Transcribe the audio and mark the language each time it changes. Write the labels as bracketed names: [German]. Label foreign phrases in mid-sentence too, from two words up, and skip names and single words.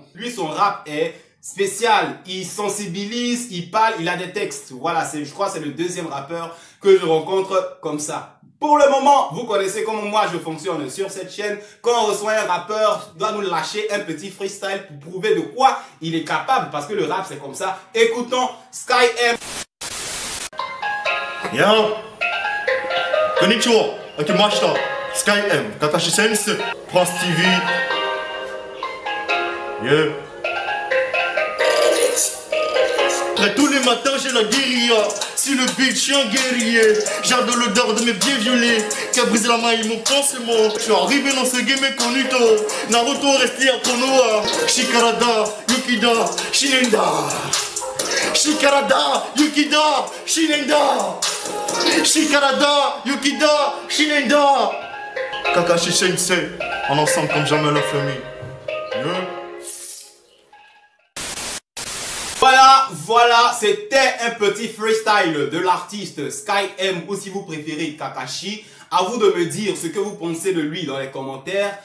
[French] Lui, son rap est spécial, il sensibilise, il parle, il a des textes. Voilà, je crois que c'est le deuxième rappeur que je rencontre comme ça. Pour le moment, vous connaissez comment moi je fonctionne sur cette chaîne. Quand on reçoit un rappeur, il doit nous lâcher un petit freestyle pour prouver de quoi il est capable, parce que le rap c'est comme ça. Écoutons Sky M. [Japanese] Yo, konnichiwa, akimashita, Sky M, Kakashi Sensei, Prince TV. [French] Yeah. Tous les matins j'ai la guérilla. Si le beat, je suis un guerrier. J'adore l'odeur de mes pieds violets qui a brisé la maille mon pansement. Je suis arrivé dans ce game incognito. Naruto resté à Konoha. Shikarada, Yukida, Shinenda. Shikarada, Yukida, Shinenda. Shikarada, Yukida, Shinenda. Kakashi Sensei, en ensemble comme jamais la famille. Yeah. Voilà, c'était un petit freestyle de l'artiste Sky M, ou si vous préférez Kakashi. À vous de me dire ce que vous pensez de lui dans les commentaires.